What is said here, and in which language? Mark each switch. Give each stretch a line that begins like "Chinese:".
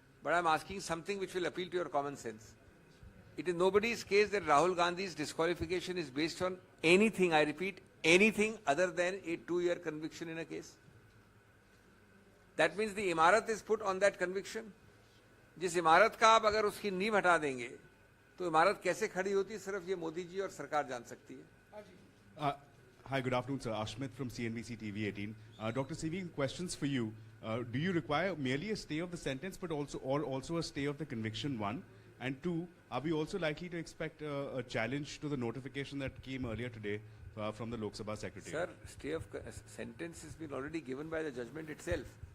English: But I'm asking something which will appeal to your common sense. It is nobody's case that Rahul Gandhi's disqualification is based on anything, I repeat, anything other than a 2-year conviction in a case. That means the imarat is put on that conviction.
Hindi: जिस इमारत का आप अगर उसकी नींव हटा देंगे तो इमारत कैसे खड़ी होती है सिर्फ ये मोदी जी और सरकार जान सकती है.
English: Hi, good afternoon, sir. Ashmit from CNBC TV 18. Dr. Sivi, questions for you. Do you require merely a stay of the sentence, but also a stay of the conviction? 1, and 2, are we also likely to expect a challenge to the notification that came earlier today from the Lok Sabha Secretary? Sir, stay of sentence has been already given by the judgment itself.